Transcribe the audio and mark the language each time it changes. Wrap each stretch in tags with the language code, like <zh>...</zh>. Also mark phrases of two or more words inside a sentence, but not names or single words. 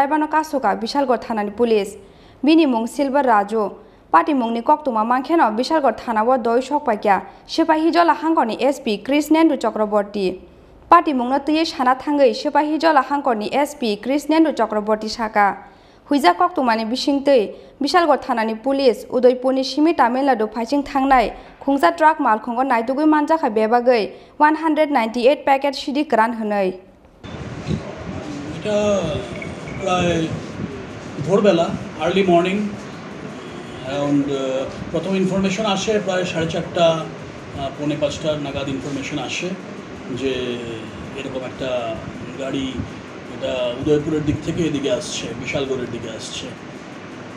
<trp>no kasuka Bishalgarh Thanani police bini mong Silver Raju pati mongni koktuma mangkheno Bishalgarh Thanao doi sokpaikya sipahi jola hangkoni SP Krishnendu Chakraborty pati mongno tui sana thangai sipahi jola hangkoni SP Krishnendu Chakraborty saka huija koktumani Bisingtei Bishalgarh Thanani police Udaipurni simi Tamil Nadu phaiching thangnai khungsa truck malkhungo naitugui Manjakha bebagai 198 packet Siddi Kwran hunai</trp> <bn>এটা প্রায় ভোরবেলা</bn> <en>early morning around</en> <bn>প্রথম ইনফরমেশন আসে প্রায় 4:30 পৌনে 5টা নাগাদ ইনফরমেশন আসে যে এরকম একটা গাড়ি এটা উদয়পুরের দিক থেকে এদিকে আসছে বিশালগড়ের দিকে আসছে তো</bn>